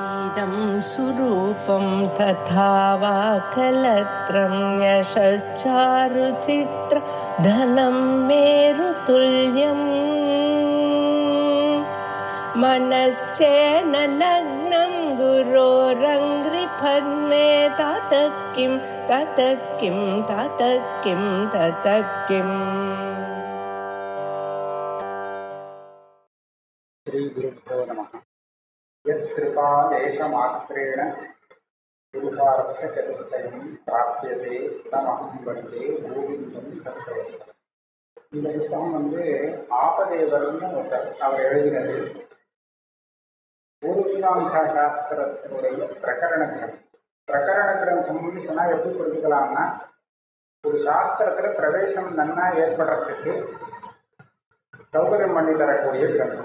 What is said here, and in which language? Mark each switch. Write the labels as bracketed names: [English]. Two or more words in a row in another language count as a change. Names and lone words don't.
[Sanskrit] इदं सुरूपं तथा वा कलत्रं यशश्चारुचित्र धनं मेरुतुल्यम् मनश्चेन लग्नं गुरोरङ्घ्रिपद्मे ततः किं ततः किं ततः किं ततः किम्. श्री गुरुभ्यो नमः. यत्कृपादेशमात्रेण पुरुषार्थचतुष्टयं प्राप्यते तमहं वन्दे गोविन्दं सत्सवे. [Tamil] இந்த புத்தகம் ஆபதேவர்னு அவர் எழுதினது. பூர்வீமாம்சா சாஸ்திரத்தினுடைய பிரகரண கிரந்தம். பிரகரண கிரந்தம்னு சொன்னா எப்படி புரிஞ்சுக்கலாம்னா, ஒரு சாஸ்திரத்துல பிரவேசம் நன்னா ஏற்படுறதுக்கு சௌகரியம் பண்ணி தரக்கூடிய கிரந்தம்.